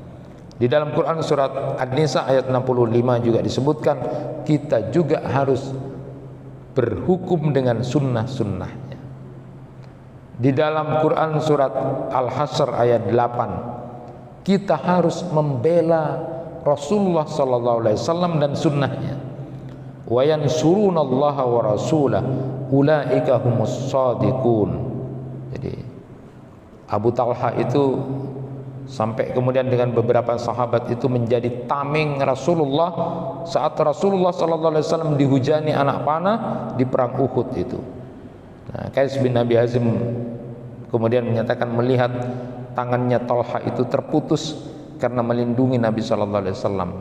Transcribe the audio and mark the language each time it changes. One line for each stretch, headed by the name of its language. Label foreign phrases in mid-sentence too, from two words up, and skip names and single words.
Indonesian: Di dalam Quran surat An-Nisa ayat 65 juga disebutkan kita juga harus berhukum dengan sunnah-sunnahnya. Di dalam Quran surat Al-Hasr ayat 8 kita harus membela Rasulullah SAW dan sunnahnya.
Arabic: Wa yansurunallaha wa rasulah ulaika humus shadiqun.
Indonesian: Jadi Abu Talha itu sampai kemudian dengan beberapa sahabat itu menjadi tameng Rasulullah saat Rasulullah SAW dihujani anak panah di perang Uhud itu. Nah, Qais bin Abi Hazim kemudian menyatakan melihat tangannya Talha itu terputus karena melindungi Nabi SAW.